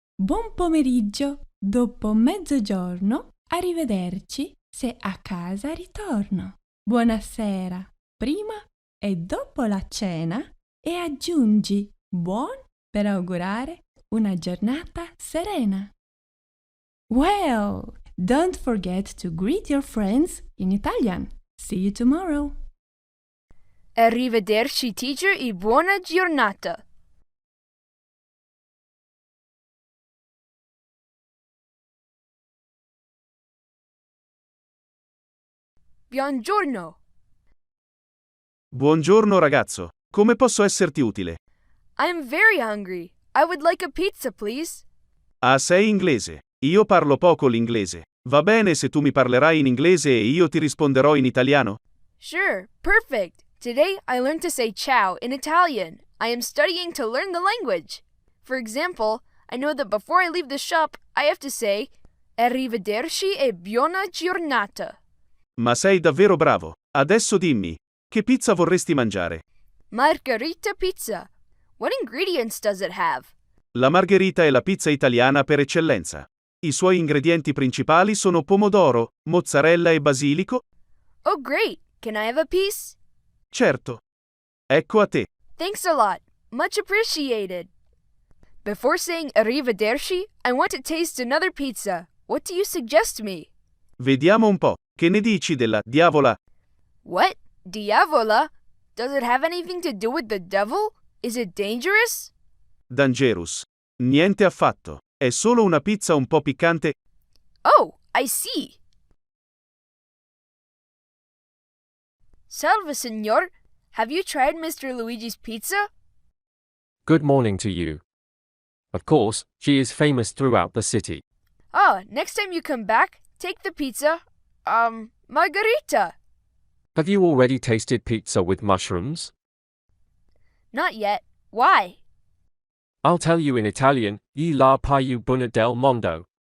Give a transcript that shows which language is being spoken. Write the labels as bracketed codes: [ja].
[it] Buon pomeriggio dopo mezzogiorno. Arrivederci se a casa ritorno. Buonasera prima e dopo la cena e aggiungi buon per augurare una giornata serena. [en] Well, don't forget to greet your friends in Italian. See you tomorrow. [it] Arrivederci, teacher, e buona giornata. buongiorno. Buongiorno ragazzo, come posso esserti utile? [en] I'm very hungry. I would like a pizza, please. [it] Ah, sei inglese. Io parlo poco l'inglese. Va bene se tu mi parlerai in inglese e io ti risponderò in italiano? [en] Sure, perfect. Today I learned to say ciao in Italian. I am studying to learn the language. For example, I know that before I leave the shop, I have to say [it] arrivederci e buona giornata. Ma sei davvero bravo. Adesso dimmi, che pizza vorresti mangiare? [en] Margherita pizza. What ingredients does it have? [it] La margherita è la pizza italiana per eccellenza. I suoi ingredienti principali sono pomodoro, mozzarella e basilico? [en] Oh, great. Can I have a piece? [it] Certo. Ecco a te. [en] Thanks a lot. Much appreciated. Before saying arrivederci, I want to taste another pizza. What do you suggest me? [it] Vediamo un po'. Che ne dici della diavola? [en] What? Diavola? Does it have anything to do with the devil? Is it dangerous? [it] Dangerous. Niente affatto. È solo una pizza un po' piccante. [en] Oh, I see. [it] Salve, signor. [en] Have you tried Mr. Luigi's pizza? Good morning to you. Of course, she is famous throughout the city. Oh, next time you come back, take the pizza, margarita. Have you already tasted pizza with mushrooms? Not yet. Why? I'll tell you in Italian, [it] gli la più buona del mondo.